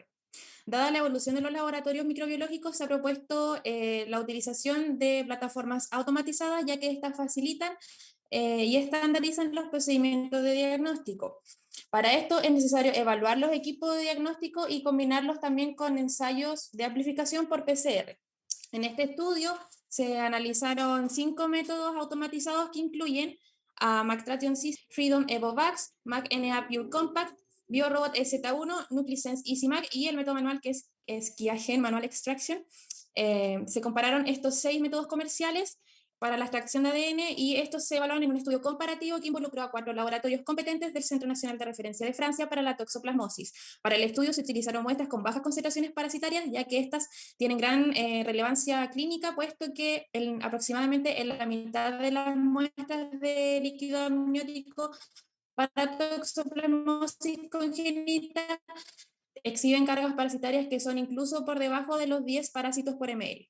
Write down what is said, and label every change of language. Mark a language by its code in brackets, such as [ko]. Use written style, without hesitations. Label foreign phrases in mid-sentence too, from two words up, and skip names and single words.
[es] Dada la evolución de los laboratorios microbiológicos, se ha propuesto la utilización de plataformas automatizadas, ya que estas facilitan y estandarizan los procedimientos de diagnóstico. Para esto es necesario evaluar los equipos de diagnóstico y combinarlos también con ensayos de amplificación por PCR. En este estudio se analizaron 5 métodos automatizados que incluyen a MacTration Sys, Freedom EvoVax, MacNA Pure Compact, BioRobot EZ1, NucliSense EasyMac y el método manual que es Qiagen Manual Extraction. Se compararon estos 6 métodos comerciales para la extracción de ADN y estos se evaluaron en un estudio comparativo que involucró a 4 laboratorios competentes del Centro Nacional de Referencia de Francia para la toxoplasmosis. Para el estudio se utilizaron muestras con bajas concentraciones parasitarias, ya que estas tienen gran relevancia clínica, puesto que aproximadamente en la mitad de las muestras de líquido amniótico para toxoplasmosis congénita exhiben cargas parasitarias que son incluso por debajo de los 10 parásitos por ml.